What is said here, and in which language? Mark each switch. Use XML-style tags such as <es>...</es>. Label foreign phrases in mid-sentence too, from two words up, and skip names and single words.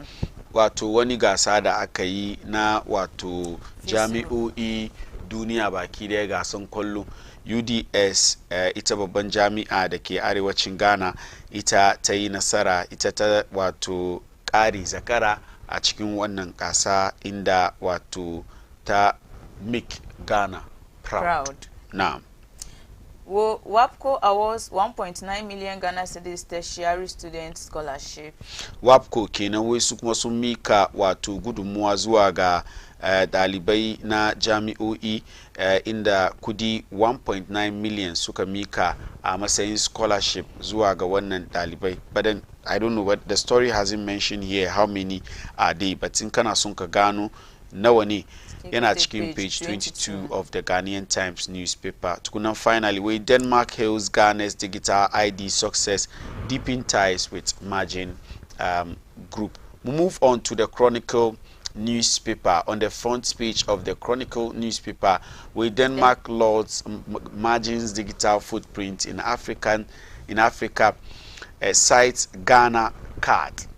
<ha>Wato wani gasa da aka yi na wato jami'o'i duniya baki daya gasan kwallo. UDS ita babban jami'a da ke arewacin Ghana ita ta yi nasara, ita ta wato ƙari zakara a cikin wannan gasa inda wato ta</ha> <en>make Ghana proud. Now, WAPCO awards 1.9 million Ghana cedis tertiary student scholarship.</en> <ha>WAPCO kenan wai su kuma sun mika wato gudunmuwa zuwa ga dalibai na jami'o'i inda kudi 1.9 million suka mika a matsayin scholarship zuwa ga wannan dalibai.</ha> <en>But then I don't know, what the story hasn't mentioned here how many are they, but</en> <ha>in kana son ka gano nawa ne yana cikin</ha> <en>page 22 of the Ghanaian Times newspaper. Tukunan finally, where Denmark hails Ghana's digital ID success, deepen ties with Margin Group. We move on to the Chronicle newspaper. On the front page of the Chronicle newspaper, where Denmark lauds Margin's digital footprint in Africa, cites Ghana card.</en>